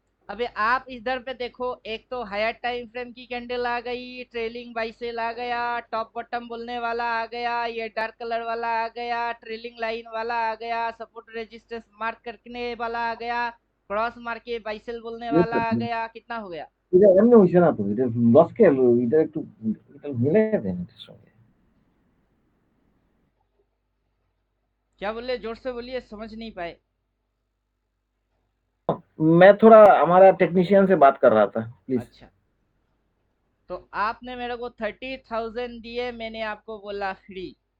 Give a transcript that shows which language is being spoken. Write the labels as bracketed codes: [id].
[hi] अबे आप इधर पे देखो, एक तो हायर टाइम फ्रेम की कैंडल आ गई, ट्रेलिंग बाइसेल आ गया, टॉप बॉटम बोलने वाला आ गया, ये डार्क कलर वाला आ गया, ट्रेलिंग लाइन वाला आ गया, सपोर्ट रेजिस्टेंस मार्क करने वाला आ गया, क्रॉस मार के बाइसेल बोलने वाला आ गया। कितना हो गया? [bn] এটা এমনি হইছে না তো, এটা লস কে হলো, এটা মিলে দেন এটার সঙ্গে। [hi] क्या बोले? जोर से बोलिए, समझ नहीं पाए। मैं थोड़ा हमारा टेक्नीशियन से बात कर रहा था, प्लीज। अच्छा, तो आपने मेरे को 30,000 दिए, मैंने आपको बोला फ्री।